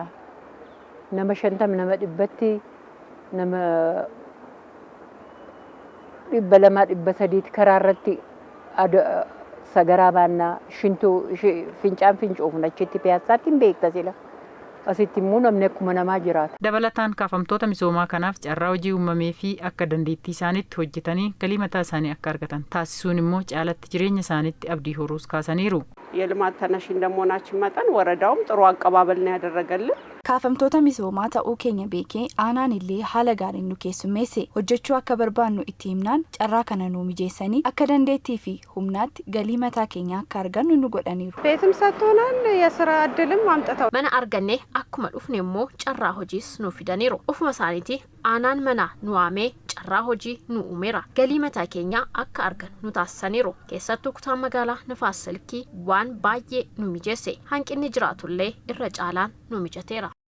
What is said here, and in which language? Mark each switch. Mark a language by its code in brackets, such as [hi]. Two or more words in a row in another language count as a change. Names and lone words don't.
[om] Nama 50 nama 100 nama 200 300 karaa irratti sagaraa baannaa fincaan fincoofna achitti Piyaassaatti hin beekta sila. Asitti immoo namni akkuma namaa jiraata. Dabalataan kaafamtoota misoomaa kanaaf carraa hojii uumamee fi akka dandeettii isaaniitti hojjetanii galii mataa isaanii akka argatan taasisuun immoo caalatti jireenya isaaniitti abdii horuus kaasaniiru. [am] የልማት ተነሽ እንደመሆናችን መጠን ወረዳውም ጥሩ አቀባበል ነው ያደረገልን. [om] Kaafamtoota misoomaa ta'uu keenya beekee aanaan illee haala gaariin nu keessummeesse. Hojjechuu akka barbaannu itti himnaan carraa kana nu mijeessanii akka dandeettii fi humnaatti galii mataa keenya akka argannu nu godhaniiru. [am] ቤትም ሰጥቶናል የሥራ ዕድልም አምጥተው [om] Mana arganne akkuma dhufne immoo carraa hojiis nu fidaniiru. Ofuma isaaniiti aanaan mana nu waamee carraa hojii nu uumeera. Galii mataa keenya akka argan nu taasisaniiru. Keessattuu kutaan magaalaa Nifaas Silkii waan baay'ee nu mijeesse. Hanqinni jiraatullee irra caalaan nu mijateera.